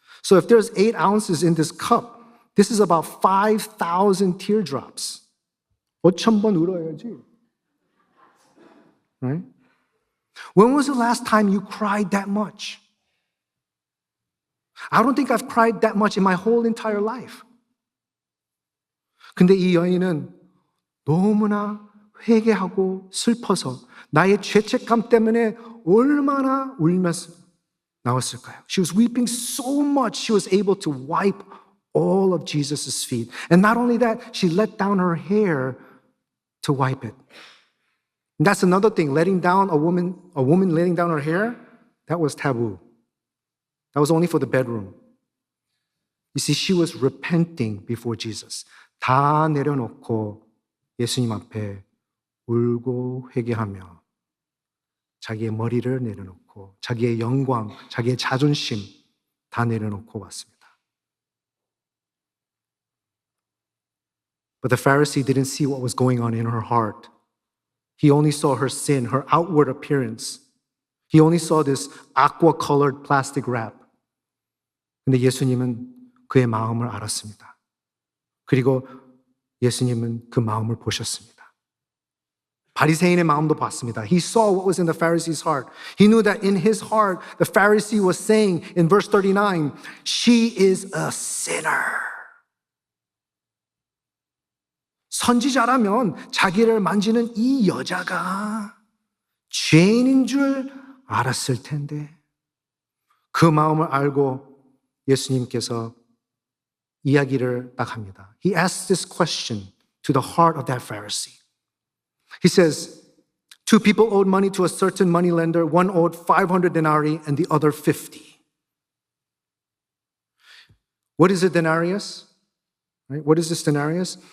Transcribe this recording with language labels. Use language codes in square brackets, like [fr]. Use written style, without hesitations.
[en] So if there's 8 ounces in this cup, this is about 5,000 teardrops. [ko] 5,000번 울어야지. [en] Right? When was the last time you cried that much? I don't think I've cried that much in my whole entire life. [ko] 근데 이 여인은 너무나 회개하고 슬퍼서 나의 죄책감 때문에 얼마나 울면서 나왔을까요? [en] She was weeping so much she was able to wipe all of Jesus' feet. And not only that, she let down her hair to wipe it. And that's another thing, letting down a woman letting down her hair, that was taboo. That was only for the bedroom. You see, she was repenting before Jesus. [ko] 다 내려놓고 예수님 앞에 울고 회개하며 자기의 머리를 내려놓고 자기의 영광, 자기의 자존심 다 내려놓고 왔습니다. [en] But the Pharisee didn't see what was going on in her heart. He only saw her sin, her outward appearance. He only saw this aqua-colored plastic wrap. [ko] 근데 예수님은 그의 마음을 알았습니다. 그리고 예수님은 그 마음을 보셨습니다. 바리새인의 마음도 봤습니다. [en] He saw what was in the Pharisee's heart. He knew that in his heart, the Pharisee was saying in verse 39, she is a sinner. [ko] 선지자라면 자기를 만지는 이 여자가 죄인인 줄 알았을 텐데 그 마음을 알고 예수님께서 이야기를 딱 합니다. [en] He asks this question to the heart of that Pharisee. He says, two people owed money to a certain moneylender. One owed 500 denarii and the other 50. What is a denarius? Right? What is this denarius?